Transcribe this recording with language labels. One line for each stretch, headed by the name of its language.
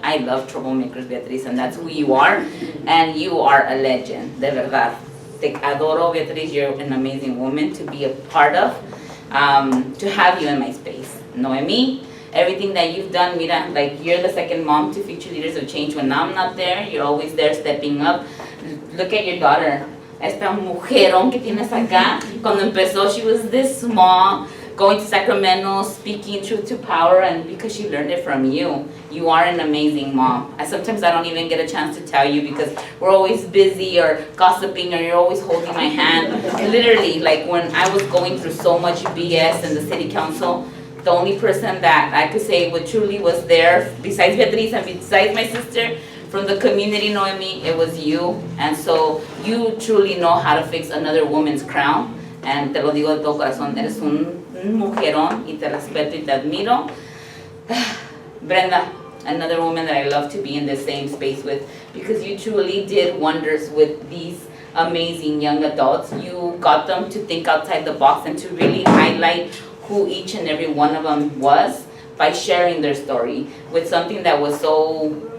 English: I love troublemakers, Beatriz, and that's who you are. And you are a legend,
Spanish: de verdad. Te adoro,
English: Beatriz. You're an amazing woman to be a part of, to have you in my space. Noemi, everything that you've done,
Spanish: mira,
English: like you're the second mom to Future Leaders of Change. When I'm not there, you're always there stepping up. Look at your daughter.
Spanish: Esta mujerón que tienes acá. Cuando empezó,
English: she was this small, going to Sacramento, speaking truth to power, and because she learned it from you. You are an amazing mom. Sometimes I don't even get a chance to tell you because we're always busy or gossiping, or you're always holding my hand. Literally, like when I was going through so much BS in the city council, the only person that I could say what truly was there, besides Beatriz and besides my sister, from the community, Noemi, it was you. And so you truly know how to fix another woman's crown. And
Spanish: te lo digo de todo corazón, eres un mujerón y te respeto y te admiro.
English: Brenda, another woman that I love to be in the same space with, because you truly did wonders with these amazing young adults. You got them to think outside the box and to really highlight who each and every one of them was by sharing their story with something that was so